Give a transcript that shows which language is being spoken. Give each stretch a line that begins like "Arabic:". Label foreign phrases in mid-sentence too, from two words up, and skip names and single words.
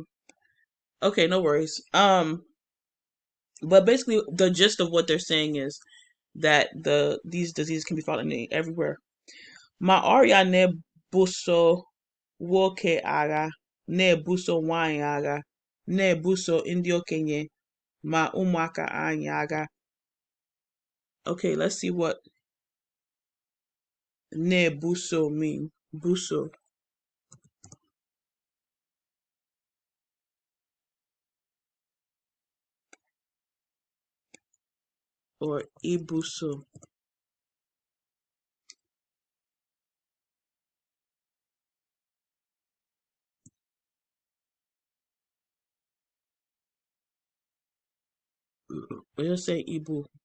English: Okay, no worries. But basically the gist of what they're saying is that these diseases can be found everywhere.
Igbo: Ma ọrịa na-ebuso nwoke agha, na-ebuso nwanyị agha, na-ebuso ndị okenye ma ụmụaka anyị agha.
English: Okay, let's see what na-ebuso mean. Buso. Or ibuso. We'll just say ibu.